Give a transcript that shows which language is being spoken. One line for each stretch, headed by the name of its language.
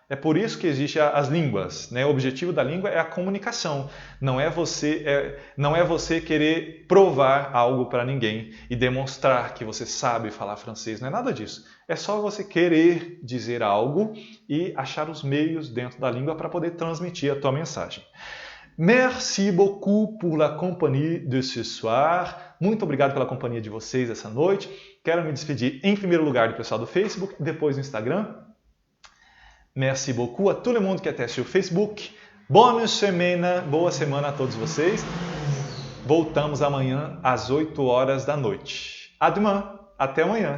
Portuguese: É por isso que existem as línguas, né? O objetivo da língua é a comunicação. Não é você querer provar algo para ninguém e demonstrar que você sabe falar francês. Não é nada disso. É só você querer dizer algo e achar os meios dentro da língua para poder transmitir a tua mensagem.
French: Merci beaucoup pour la compagnie de ce soir.
Portuguese: Muito obrigado pela companhia de vocês essa noite. Quero me despedir em primeiro lugar do pessoal do Facebook, depois do Instagram.
French: Merci beaucoup a tout le monde que était sur Facebook. Bonne semaine,
Portuguese: boa semana a todos vocês. Voltamos amanhã às 8 horas da noite.
French: À demain,
Portuguese: até amanhã.